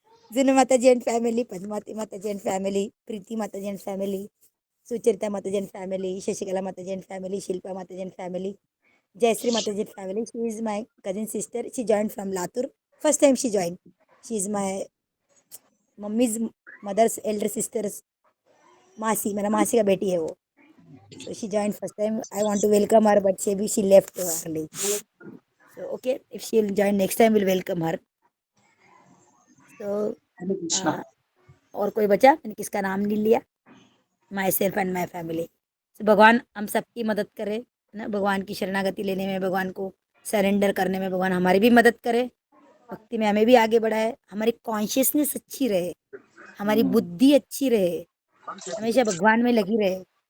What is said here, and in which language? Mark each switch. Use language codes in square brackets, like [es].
[hi] जुनू माता जी and family, Padmavati माता जी and family, प्रीति माता जी एंड फैमिली, सुचरिता माता जी एंड फैमिली, शशिकला माता जी एंड फैमिली, शिल्पा माता जी and family, Jayashree Mataji family. [en] She is my cousin sister. She joined from Latur. First time she joined. She is my mummy's mother's elder sister's मासी, [hi] मेरा मासी का बेटी है वो. [en] So she joined first time. I want to welcome her, but she left early. So okay, if she'll join next time, we'll welcome her. So [hi] हरे कृष्णा। और कोई बचा? मैंने किसका नाम नहीं लिया? [en] Myself and my family. [hi] तो भगवान हम सबकी मदद करे ना, भगवान की शरणागति लेने में, भगवान को सरेंडर करने में भगवान हमारी भी मदद करे, भक्ति में हमें भी आगे बढ़ाए, हमारी कॉन्शियसनेस अच्छी रहे, हमारी बुद्धि अच्छी रहे, हमेशा भगवान में लगी रहे।